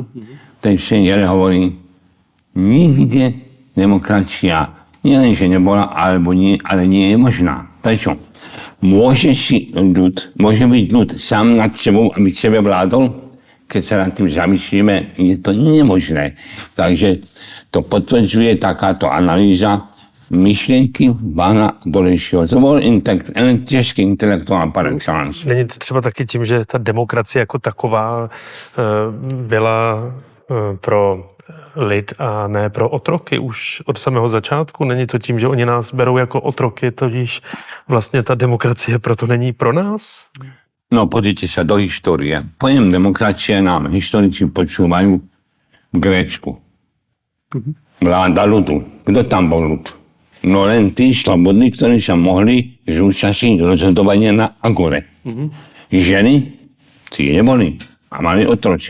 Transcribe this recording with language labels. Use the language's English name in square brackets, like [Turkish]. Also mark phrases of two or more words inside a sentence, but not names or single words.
[Slovak] Ten Šengel hovorí, nikde demokracia nielenže nebola, alebo nie, ale nie je možná. Prečo? Môže byť ľud sám nad sebou, aby sebe vládol? Keď sa nad tým zamyslíme, je to nemožné. Takže to potvrdzuje takáto analýza myšlenky pána Dolejšího. [Czech] To byl český intelektuál [French] par excellence. [Czech] Není to třeba taky tím, že ta demokracie jako taková byla pro lid a ne pro otroky už od samého začátku? Není to tím, že oni nás berou jako otroky, totiž vlastně ta demokracie proto není pro nás? [Slovak] No, podívejte sa do histórie. Pojem demokracie nám historici počúvajú v Grécku. Vláda ľudu. Kto tam bol ľud? No len tí slobodní, ktorí sa mohli zúčastniť rozhodovania na agore. Ženy, tí neboli a mali otročiť.